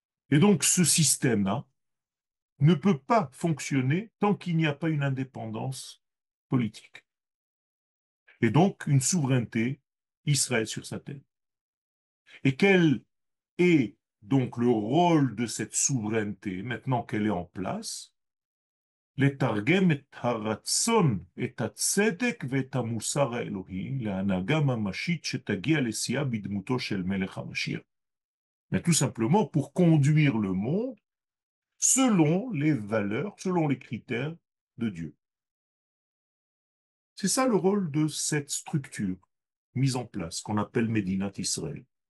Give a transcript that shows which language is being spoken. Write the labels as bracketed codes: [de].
[fr] Et donc ce système-là ne peut pas fonctionner tant qu'il n'y a pas une indépendance politique. Et donc une souveraineté Israël sur sa terre. Et quel est donc le rôle de cette souveraineté, maintenant qu'elle est en place? [he] לתרגם את הרצון, את הצדק ואת המוסר האלוהי להנהגה ממשית שתגיע לשיאה בדמותו של מלך המשיח. [fr] Mais tout simplement pour conduire le monde selon les valeurs, selon les critères de Dieu. C'est ça le rôle de cette structure mise en place, qu'on appelle Médinat Israël.